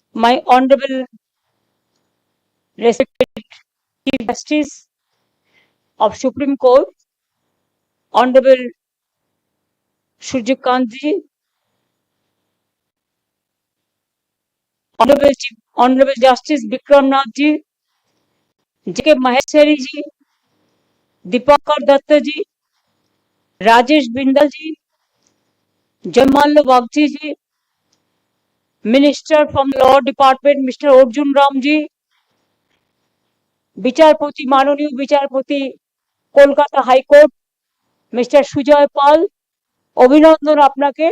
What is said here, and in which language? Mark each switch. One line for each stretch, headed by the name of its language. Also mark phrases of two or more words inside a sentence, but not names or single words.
English: my Honorable respected Chief Justice of Supreme Court, Honorable Surjikantji, Honorable Justice Bikram Nathji, J.K. Maheshwari ji, Deepakar Datta ji, Rajesh Bindal ji, Jamal Bagchi ji, Minister from Law Department, Mr. Arjun Ram ji,
Bangla: বিচারপতি মাননীয় বিচারপতি কলকাতা হাইকোর্ট মিস্টার সুজয় পাল, অভিনন্দন আপনাকে।